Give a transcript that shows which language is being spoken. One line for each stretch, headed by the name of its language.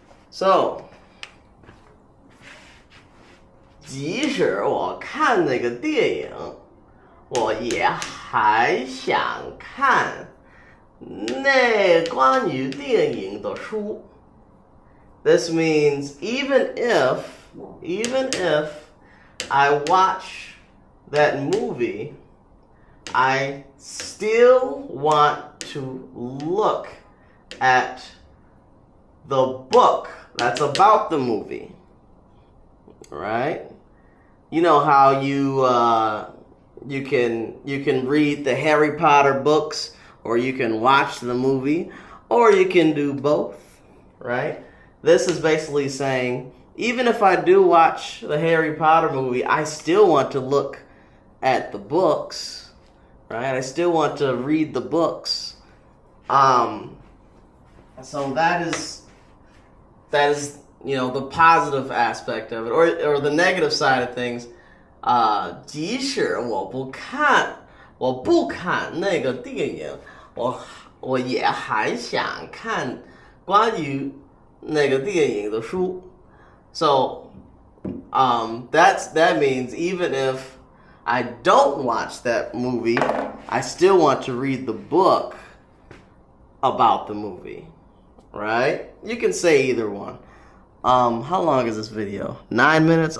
English: So,
Chinese: 即使我看那个电影，我也还想看那关于电影的书。
English: This means even if I watch that movie, I still want to look at the book that's about the movie. Right? You know how you can read the Harry Potter books, or you can watch the movie, or you can do both, right? This is basically saying, even if I do watch the Harry Potter movie, I still want to look at the books, right? I still want to read the books. So that is the positive aspect of it, or the negative side of things.
Chinese: 即使我不看那个电影，我也还想看关于那个电影的书。
English: So, that means even if I don't watch that movie, I still want to read the book about the movie. Right? You can say either one. How long is this video? 9 minutes?